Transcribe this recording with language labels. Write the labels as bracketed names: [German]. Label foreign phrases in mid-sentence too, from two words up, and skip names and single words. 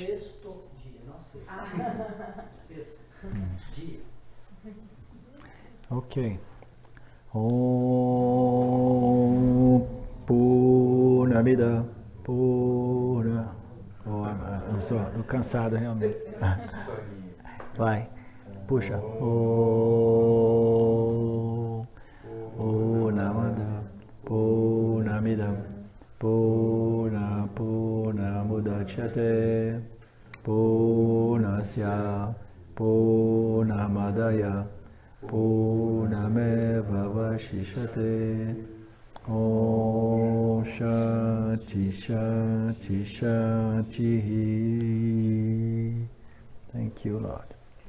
[Portuguese] Sexto dia, não sexta. Sexto dia. [Sanskrit] Ok. Om Purnamida Purna. [Portuguese] Estou cansado realmente. Vai. Puxa. [Sanskrit] Om Purnamada Purnamida Purnamudachyate Purnasya Purnamadaya Purnameva Vashishate. Om Shanti Shanti Shanti. [English] Thank you, Lord.